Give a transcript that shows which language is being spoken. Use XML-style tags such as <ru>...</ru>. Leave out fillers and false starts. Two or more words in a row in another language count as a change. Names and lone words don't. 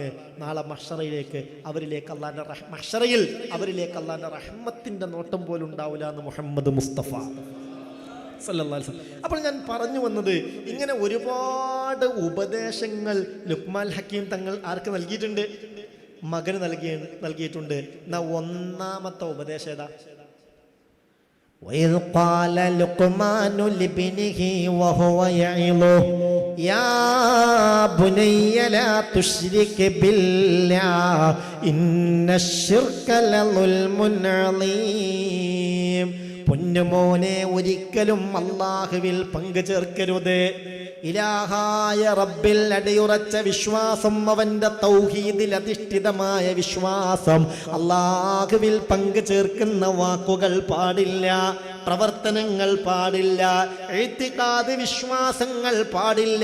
<ml>നാളെ മഹ്ശറയിലേക്ക് അവരിലേക്ക് അള്ളാന്റെ റഹ്മത്തിന്റെ നോട്ടം പോലും ഉണ്ടാവില്ല എന്ന് മുഹമ്മദ് മുസ്തഫ</ml> <ar>صلى الله عليه وسلم.</ar> <ml>അപ്പോൾ ഞാൻ പറഞ്ഞു വന്നത്, ഇങ്ങനെ ഒരുപാട് ഉപദേശങ്ങൾ ലുക്മാൻ ഹക്കീം തങ്ങൾ ആർക്ക് നൽകിയിട്ടുണ്ട്? മകന് നൽകിയിട്ടുണ്ട്. എന്നാ ഒന്നാമത്തെ ഉപദേശം ഏതാ?</ml> <ar>وَإِذْ قَالَ لُقْمَانُ لِابْنِهِ وَهُوَ يَعِظُهُ يَا بُنَيَّ لَا تُشْرِكْ بِاللَّهِ إِنَّ الشِّرْكَ لَظُلْمٌ عَظِيمٌ.</ar> <ml>പൊന്നുമോനെ, ഒരിക്കലും അല്ലാഹുവിൽ പങ്കു ചേർക്കരുത്. ഇലാഹായ റബ്ബിൽ അടിയുറച്ച വിശ്വാസം, അവന്റെ തൗഹീദിൽ അധിഷ്ഠിതമായ വിശ്വാസം. അല്ലാഹുവിൽ പങ്കു ചേർക്കുന്ന വാക്കുകൾ പാടില്ല, പ്രവർത്തനങ്ങൾ പാടില്ല, ഇഅ്തിഖാദ് വിശ്വാസങ്ങൾ പാടില്ല.</ml>